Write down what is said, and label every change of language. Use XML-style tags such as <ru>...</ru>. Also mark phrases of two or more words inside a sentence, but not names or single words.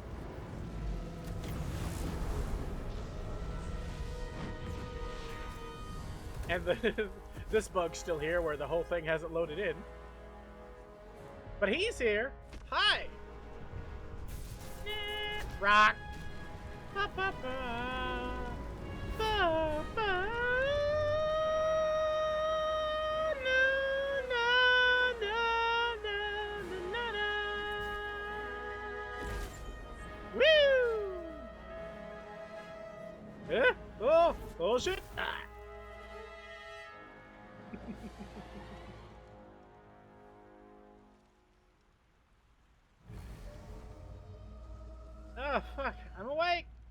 <en>And this bug's still here where the whole thing hasn't loaded in. But he's here. Hi. Rock. Ba, ba, ba. Ba, ba. Woo! Eh? Oh shit! Ah. Oh fuck! I'm awake.</en>